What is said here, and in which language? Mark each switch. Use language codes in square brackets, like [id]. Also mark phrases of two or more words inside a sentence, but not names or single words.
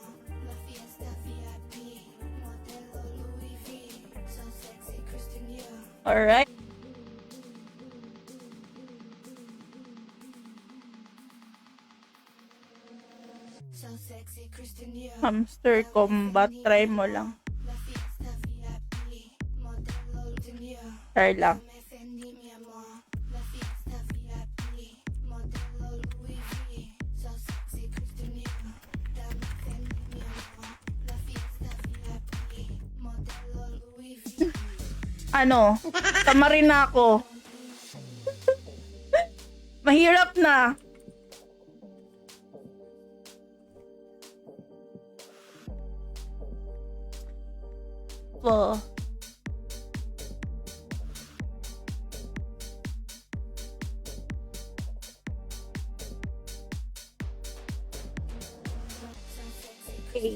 [es] La fiesta VIP, modelo Louis V, [en] so sexy [es] Christian Dior. [en] Alright. So sexy Christian Dior. [tl] Hamster combat. Try mo lang. [es] La fiesta VIP, modelo Christian Dior. [tl] Try lang. [es] Dame Fendi mi amor. La fiesta VIP, modelo Louis V, [en] so sexy [es] Christian Dior. Dame Fendi mi amor. La fiesta VIP, modelo Louis V. [tl] Ano? Tamarin na ako. Mahirap na. po. Okay.